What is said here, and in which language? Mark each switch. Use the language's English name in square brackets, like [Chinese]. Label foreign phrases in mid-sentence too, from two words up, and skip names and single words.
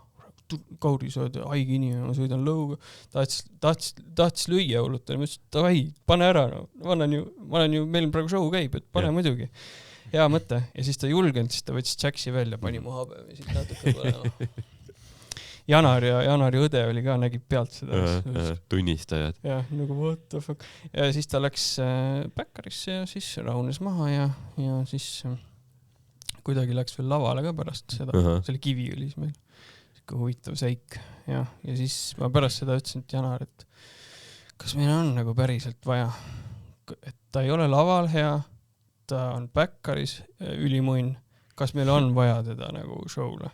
[Estonian] Kauri, sa oled haigi inimene, ma sõidan lõuga. Tahtis lüüa hullutele, ma ütlesin, et davai, pane ära. Ma olen ju, meil praegu show käib, et pane muidugi. hea mõte ja siis ta julgenud, siis ta võttis Jaxi välja, pani mu habemi siit natuke põlema. Janari õde oli ka, nägib pealt seda. Tunnistajad. jah, nagu [English] what the fuck. [Estonian] Ja siis ta läks Baccarisse ja siis rahunes maha ja siis kuidagi läks veel lavale ka pärast seda. See oli Kivi oli siis meil. Sikke huvitav seik. Ja siis ma pärast seda ütlesin, et Janar, et kas meil on nagu päriselt vaja, et ta ei ole laval hea, ta on Baccaris ülimunn, kas meil on vaja teda nagu show'le?